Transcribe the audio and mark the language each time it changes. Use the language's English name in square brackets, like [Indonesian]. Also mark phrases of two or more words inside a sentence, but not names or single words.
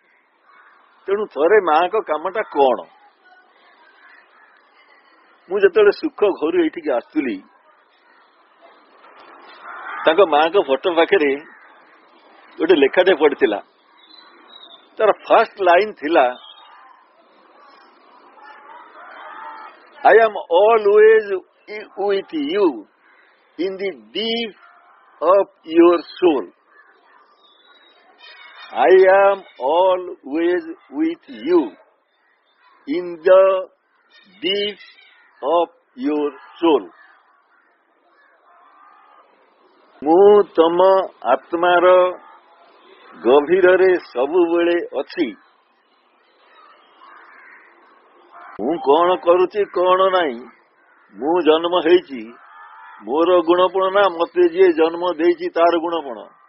[Odia] ତେଣୁ ଥରେ ମାଙ୍କ କାମଟା କଣ, ମୁଁ ଯେତେବେଳେ ସୁଖ ଘରୁ ଏଇଠିକି ଆସୁଥିଲି, ତାଙ୍କ ମାଙ୍କ ଫଟୋ ପାଖରେ ଗୋଟେ ଲେଖାଟେ ପଡିଥିଲା। ତାର [English] first line [Odia] ଥିଲା, [English] I am always with you in the deep of your soul. I am always with you in the deep of your soul. [Odia] ମୁଁ ତମ ଆତ୍ମାର ଗଭୀରରେ ସବୁବେଳେ ଅଛି। ମୁଁ କଣ କରୁଛି କଣ ନାହିଁ, ମୁଁ ଜନ୍ମ ହେଇଛି, ମୋର ଗୁଣପଣ ନା ମତେ ଯିଏ ଜନ୍ମ ଦେଇଛି ତାର ଗୁଣପଣ।